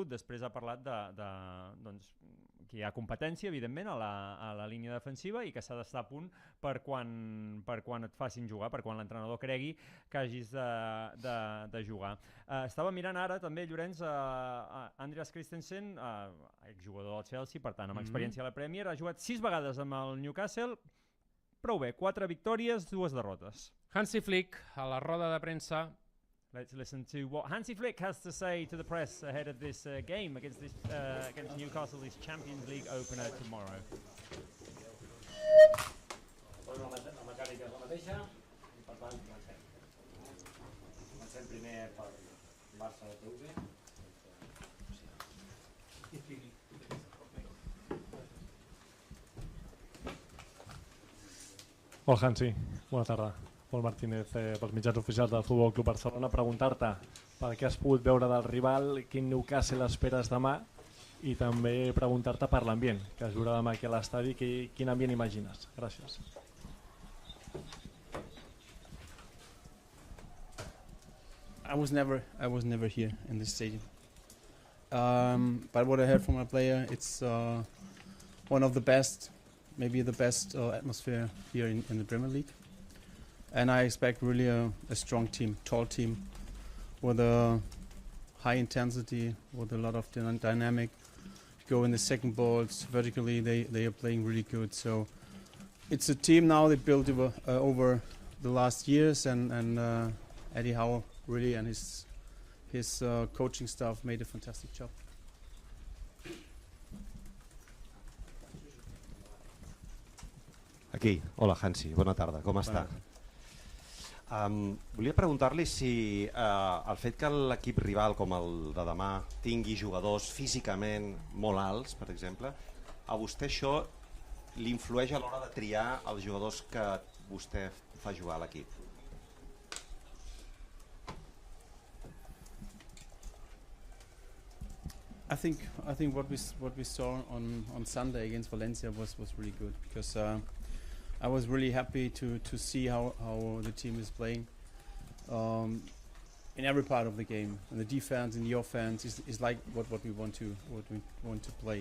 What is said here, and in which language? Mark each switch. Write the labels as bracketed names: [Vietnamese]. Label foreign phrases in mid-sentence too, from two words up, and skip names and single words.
[Catalan] Després ha parlat que hi ha competència, evidentment, a la línia defensiva i que s'ha d'estar a punt per quan et facin jugar, per quan l'entrenador cregui que hagis de jugar. Estava mirant ara també, Llorenç, Andreas Christensen, exjugador del Chelsea, per tant, amb experiència a la Premier, ha jugat 6 vegades amb el Newcastle, prou bé, 4 victòries, 2 derrotes. Hansi Flick, a la roda de premsa. [English] Let's listen to what Hansi Flick has to say to the press ahead of this game against Newcastle, this Champions League opener tomorrow. [Catalan] La mecànica és la mateixa i per tant comencem. Comencem primer per Barça de TV. Hola Hansi, bona tarda. Pol Martínez, pels mitjans oficials del Futbol Club Barcelona, preguntar-te per què has pogut veure del rival, quin Newcastle esperes demà i també preguntar-te per l'ambient, que es veurà demà aquí a l'estadi, quin ambient imagines. Gràcies. [English] I was never here in this stadium. But what I heard from my player, it's one of the best, maybe the best atmosphere here in the Premier League. And I expect really a strong team, tall team, with a high intensity, with a lot of dynamic. Go in the second balls vertically. They are playing really good. So it's a team now they built over the last years, and Eddie Howe really and his coaching staff made a fantastic job. [Catalan] Aquí, hola Hansi, bona tarda, com està? Volia preguntar-li si el fet que l'equip rival com el de demà tingui jugadors físicament molt alts, per exemple, a vostè això li influeix a l'hora de triar els jugadors que vostè fa jugar a l'equip? [English] I think what we saw on Sunday against Valencia was really good, because I was really happy to see how the team is playing in every part of the game. And the defense and the offense is like what we want to play.